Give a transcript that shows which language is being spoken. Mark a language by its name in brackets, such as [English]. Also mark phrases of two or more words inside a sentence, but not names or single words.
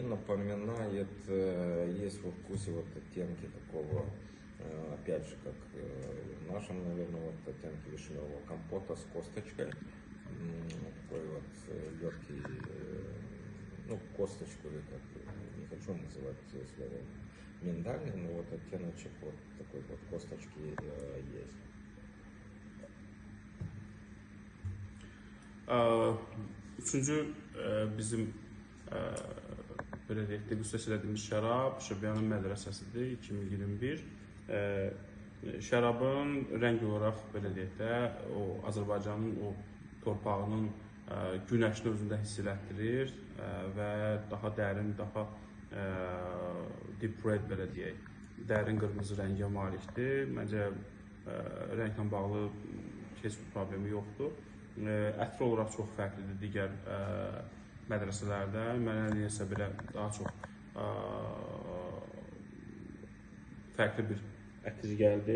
[Russian] напоминает, есть во вкусе вот оттенки такого, опять же, как в нашем, наверное, вот оттенки вишневого компота с косточкой, такой вот легкий, ну, косточку, или как, не хочу называть словом миндальный, но вот оттеночек вот такой вот kostочки есть. [Azerbaijani] Üçüncü bizim belə deyək, degustasiya edilmiş şərab Şabiyanın mədrəsəsidir 2021. Şərabın rəng olaraq belə deyək də o Azərbaycanın o torpağının günəşini özündə hiss elətdirir və daha dərin, daha [English] deep red [Azerbaijani] belə deyək, dərin qırmızı rəngə malikdir. Məncə rənglə bağlı heç bir problemi yoxdur. Ətri olaraq çox fərqlidir digər mədrəsələrdən. Mənə niyəsə belə daha çox fərqli bir ətri gəldi.